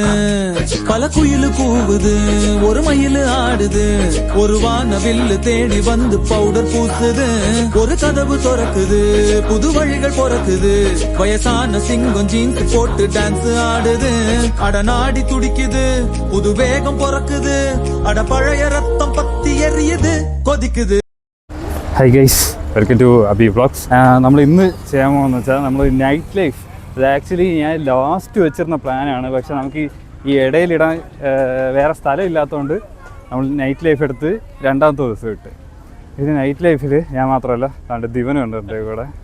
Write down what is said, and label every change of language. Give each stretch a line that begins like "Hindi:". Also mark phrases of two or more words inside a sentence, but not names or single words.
Tamil: பல குயிலு கூவுது, ஒரு மயிலு ஆடுது, ஒரு வானவில்லு தேடி வந்து பவுடர் பூசுது. ஒரு கதவு திறக்குது, புது வழிகள் பிறக்குது, வயசான சிங்கம் ஜீன்ஸ் போட்டு டான்ஸ் ஆடுது. அட நாடி துடிக்குது, புது வேகம் பிறக்குது, அட பழைய ரத்தம் பத்தி எரியுது கொதிக்குது.
English: Hi guys, welcome to Abi Vlogs.
Malayalam: നമ്മൾ ഇന്ന് ചെയ്യാൻ പോകുന്നത് വെച്ചാൽ നമ്മൾ
English: night life.
Malayalam: ഇത് ആക്ച്വലി ഞാൻ ലാസ്റ്റ് വെച്ചിരുന്ന പ്ലാനാണ്, പക്ഷെ നമുക്ക് ഈ ഇടയിലിടാൻ വേറെ സ്ഥലം ഇല്ലാത്തതുകൊണ്ട് നമ്മൾ
English: night life
Malayalam: എടുത്ത് രണ്ടാമത്തെ ദിവസം ഇട്ട്. ഇത് നൈറ്റ് ലൈഫിൽ ഞാൻ മാത്രമല്ല, കണ്ട് ദിവനും ഉണ്ട് എൻ്റെ കൂടെ.